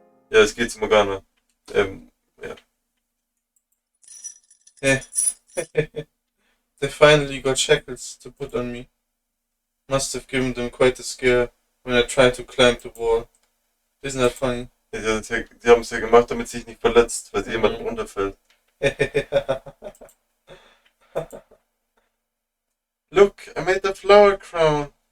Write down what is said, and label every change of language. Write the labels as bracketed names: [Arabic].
[German] Ja, es geht zu Morgana. Ja. [English] They finally got shackles to put on me. Must have given them quite a scare when I tried to climb the wall. Isn't that funny? [German] Ja, die haben es ja gemacht, damit sie sich nicht verletzt, weil sie jemandem runterfällt. [English] Look, I made a flower crown.